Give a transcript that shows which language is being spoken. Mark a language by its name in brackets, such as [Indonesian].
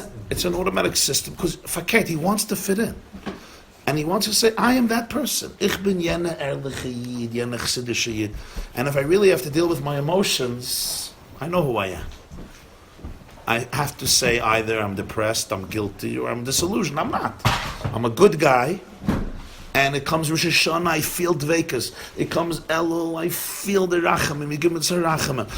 [English] It's an automatic system, because Faket, he wants to fit in. And he wants to say, I am that person. [Yiddish] Ich bin jene ehrliche Yid, jene chassidische Yid. [English] And if I really have to deal with my emotions, I know who I am. I have to say either I'm depressed, I'm guilty, or I'm disillusioned. I'm not. I'm a good guy. And it comes Rosh Hashanah, I feel dveikas. It comes Elul, I feel the rachamim. You give me the rachamim.